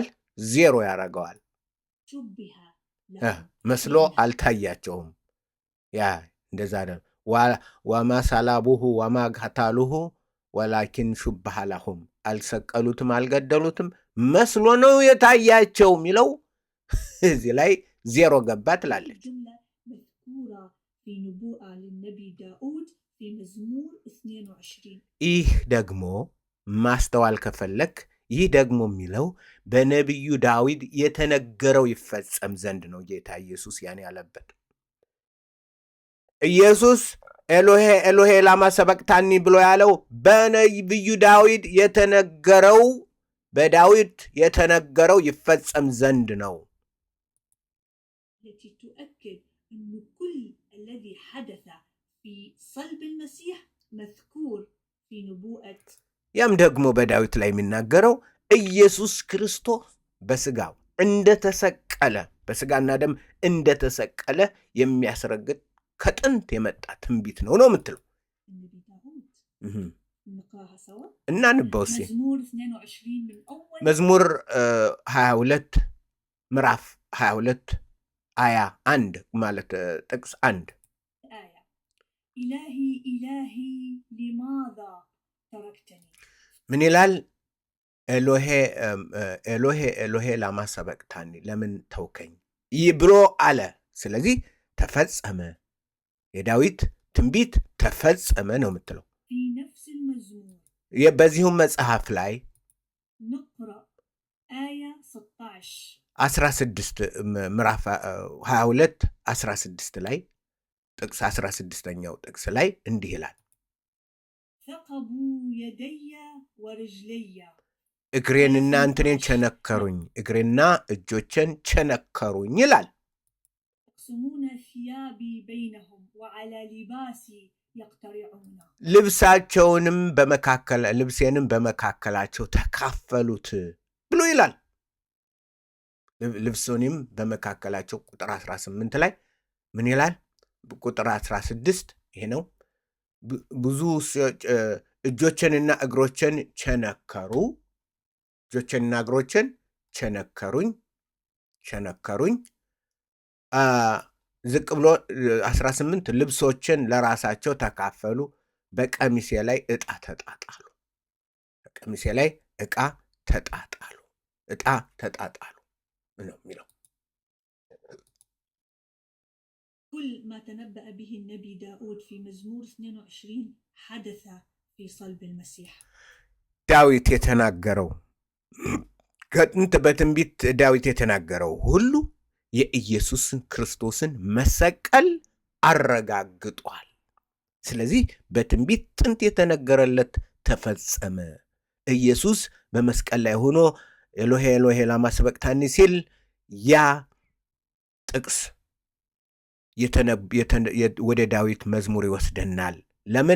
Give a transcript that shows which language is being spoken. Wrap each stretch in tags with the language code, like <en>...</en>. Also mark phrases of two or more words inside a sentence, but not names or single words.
<am>ዜሮ ያደርገዋል። መስሎ አልታያቸውም። ያ እንደዛ አይደለም።</am> <ar>وما صلبوه وما قتلوه ولكن شبه لهم፣</ar> <am>አልሰቀሉትም አልገደሉትም መስሎ ነው የታያቸው የሚለው እዚህ ላይ ዜሮ ገባ ትላለች።</am> <ar>الجملة مذكورة في نبوءة للنبي داود في مزمور 22.</ar> <am>ይህ ደግሞ ማስተዋል ከፈለክ ይህ ደግሞ የሚለው በነቢዩ ዳዊት የተነገረው ይፈጸም ዘንድ ነው ጌታ ኢየሱስ ያን ያለበት። ኢየሱስ</am> <arc>ኤሎሄ ኤሎሄ ላማ ሰበቅታኒ</arc> <am>ብሎ ያለው በነቢዩ ዳዊት የተነገረው በዳዊት የተነገረው ይፈጸም ዘንድ ነው።</am> <ar>التي تؤكد أن كل الذي حدث في صلب المسيح مذكور في نبوءة</ar> <am>ያም ደግሞ በዳዊት ላይ የሚናገረው ኢየሱስ ክርስቶስ በስጋው እንደተሰቀለ በስጋና ደም እንደተሰቀለ የሚያስረግጥ ከጥንት የመጣ ትንቢት ነው የምትለው።</am> <ar>النبي داود نقراها سوا.</ar> <am>እናንበው እስኪ</am> <ar>مزمور 22 من أول</ar> <am>መዝሙር 22 ምዕራፍ 22 አያ 1 ማለት ጥቅስ 1</am> <ar>آية. إلهي إلهي لماذا تركتني.</ar> <am>ምን ይላል?</am> <arc>ኤሎሄ ኤሎሄ ኤሎሄ ላማ ሰበቅታኒ</arc> <am>ለምን ተውከኝ ይህ ብሎ አለ። ስለዚህ ተፈጸመ፣ የዳዊት ትንቢት ተፈጸመ ነው የምትለው።</am> <ar>في نفس المزمور</ar> <am>በዚሁም መጽሐፍ ላይ</am> <ar>نقرأ آية 16.</ar> <am>16 ምዕራፍ 22 16 ላይ ጥቅስ 16ኛው ጥቅስ ላይ እንዲህ ይላል</am> <ar>ثقبوا يدي ورجلي</ar> <am>እግሬንና እንትኔን ቸነከሩኝ፣ እግሬና እጆቼን ቸነከሩኝ ይላል።</am> <ar>يقسمون ثيابي بينهم وعلى لباسي يقترعون.</ar> <am>ልብሴንም በመካከላቸው ተካፈሉት ብሎ ይላል። ልብሱንም በመካከላቸው ቁጥር 18 ላይ ምን ይላል? ቁጥር 16 ይሄ ነው። ብዙ እጆችንና እግሮችን ቸነከሩ፣ እጆችንና እግሮችን ቸነከሩኝ። ዝቅ ብሎ 18 ልብሶችን ለራሳቸው ተካፈሉ፣ በቀሚሴ ላይ ዕጣ ተጣጣሉ። በቀሚሴ ላይ ዕጣ ተጣጣሉ ነው የሚለው።</am> <ar>كل ما تنبأ به النبي داود في مزمور 22 حدث في صلب المسيح.</ar> <am>ዳዊት የተናገረው ከጥንት በትንቢት ዳዊት የተናገረው ሁሉ የኢየሱስን ክርስቶስን መሰቀል አረጋግጧል። ስለዚህ በትንቢት ጥንት የተነገረለት ተፈጸመ። ኢየሱስ በመስቀል ላይ ሆኖ</am> <arc>ኤሎሄ ኤሎሄ ላማ ሰበቅታኒ</arc> <am>ሲል ያ ጥቅስ ወደ ዳዊት መዝሙር ይወስደናል። ለምን?</am>